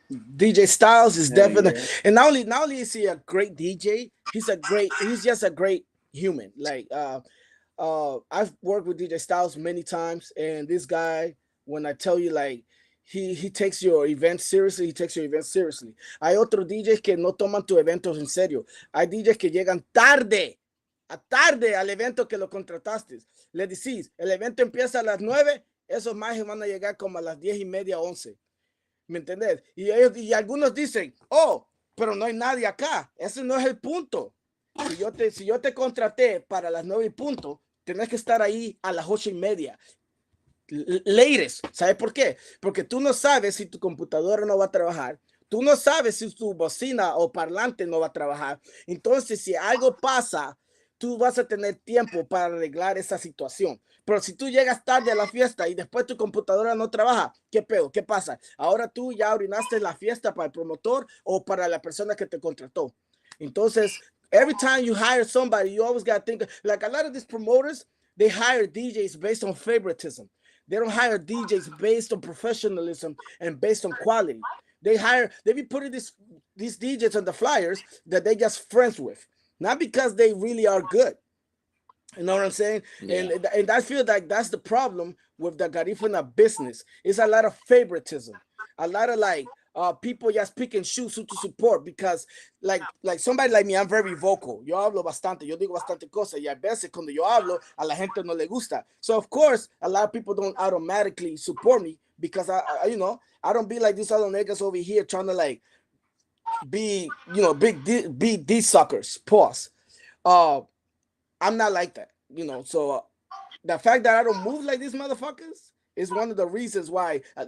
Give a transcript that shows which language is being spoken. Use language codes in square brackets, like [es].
[en] DJ Styles is definitely, and not only is he a great DJ, he's just a great human. Like I've worked with DJ Styles many times, and this guy, when I tell you, like he takes your event seriously, [es] Hay otros DJs que no toman tus eventos en serio. Hay DJs que llegan tarde al evento que lo contrataste. Le decís, el evento empieza a las 9, esos majes van a llegar como a las 10:30, 11. ¿Me entendés? Y algunos dicen, pero no hay nadie acá. Ese no es el punto. Si yo te contraté para las 9:00, tenés que estar ahí a las 8:30. [en] latest. [es] ¿Sabes por qué? Porque tú no sabes si tu computadora no va a trabajar. Tú no sabes si tu bocina o parlante no va a trabajar. Entonces, si algo pasa, tú vas a tener tiempo para arreglar esa situación. Pero si tú llegas tarde a la fiesta y después tu computadora no trabaja, ¿qué pedo? ¿Qué pasa? Ahora tú ya arruinaste la fiesta para el promotor o para la persona que te contrató. [en] Entonces, every time you hire somebody, you always got to think, like a lot of these promoters, they hire DJs based on favoritism. They don't hire DJs based on professionalism and based on quality. They be putting these DJs on the flyers that they just friends with, not because they really are good. You know what I'm saying? Yeah. And I feel like that's the problem with the Garifuna business. It's a lot of favoritism, a lot of like people just pick and choose who to support because like somebody like me, I'm very vocal. [es] Yo hablo bastante, yo digo bastante cosas y a veces cuando yo hablo a la gente no le gusta. [en] So of course a lot of people don't automatically support me because I don't be like these other niggas over here trying to like be be these suckers. Pause. Uh, I'm not like that, So the fact that I don't move like these motherfuckers is one of the reasons why.